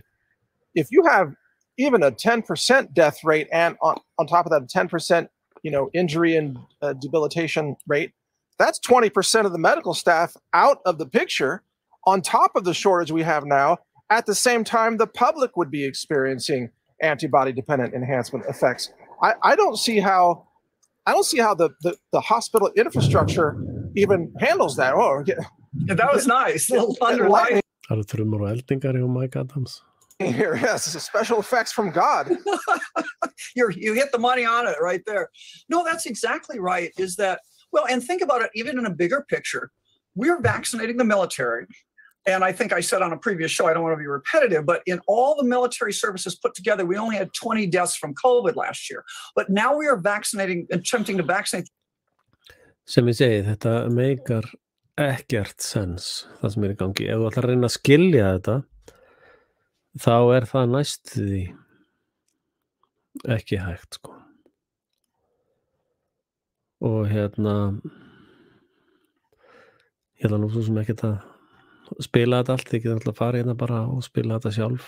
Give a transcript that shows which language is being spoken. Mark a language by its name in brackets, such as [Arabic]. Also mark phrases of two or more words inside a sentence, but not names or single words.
[English] If you have even a 10% death rate and on top of that, a 10% injury and debilitation rate, that's 20% of the medical staff out of the picture on top of the shortage we have now. At the same time, the public would be experiencing antibody-dependent enhancement effects. I don't see how the hospital infrastructure even handles that. Oh, that was nice. Little underlining. [Icelandic] Það trumur og eldingar hjá Mike Adams. [English] Here, yes, special effects from God. You hit the money on it right there. No, that's exactly right. Is that, well, and think about it, even in a bigger picture, we're vaccinating the military. And I think I said on a previous show, I don't want to be repetitive, but in all the military services put together, we only had 20 deaths from COVID last year. But now we are attempting to vaccinate. [Icelandic] Sem ég segi, þetta meikar ekkert sens, það sem er í gangi. Ef þú ætlar að reyna að skilja þetta, þá er það næst því ekki hægt, sko. Og Ég ætla nú svo sem ekkert að spila þetta allt, ég get alltaf að fara hérna bara og spila þetta sjálf.